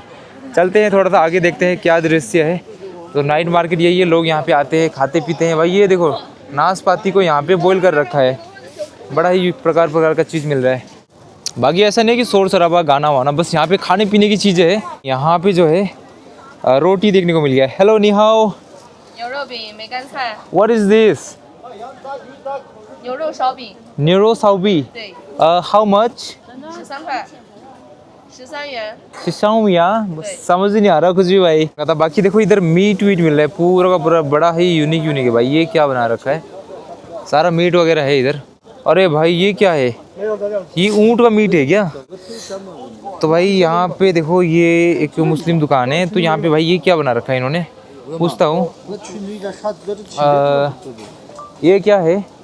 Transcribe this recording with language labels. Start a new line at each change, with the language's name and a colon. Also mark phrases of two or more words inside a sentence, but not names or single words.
Hindi: चलते हैं थोड़ा सा आगे, देखते हैं क्या दृश्य है। तो
English: night market
Hindi: यही है, लोग यहाँ पे आते हैं खाते पीते हैं भाई। ये देखो नाशपाती को यहाँ पे बॉईल कर रखा है, बड़ा ही प्रकार का चीज़ मिल रहा है। बाकी ऐसा नहीं कि शोर शराबा गाना वाना, बस यहाँ पे खाने पीने की चीज़ें है। यहाँ पे जो है रोटी देखने को मिल गया है।
English: हेलो
Chinese: 你好.
English: What is this?
Chinese: 牛肉烧饼， Nero Saubi. 对，
English: How much?
Chinese: 13 块，13元。
Hindi: समझ ही नहीं आ रहा कुछ भी भाई। बाकी देखो इधर मीट वीट मिल रहा है पूरा का पूरा, बड़ा ही यूनिक है भाई। ये क्या बना रखा है, सारा मीट वगैरह है इधर। अरे भाई ये क्या है, ये ऊँट का मीट है क्या? तो भाई यहाँ पे देखो ये एक मुस्लिम दुकान है, तो यहाँ पे भाई ये क्या बना रखा है इन्होंने, पूछता हूँ ये क्या है।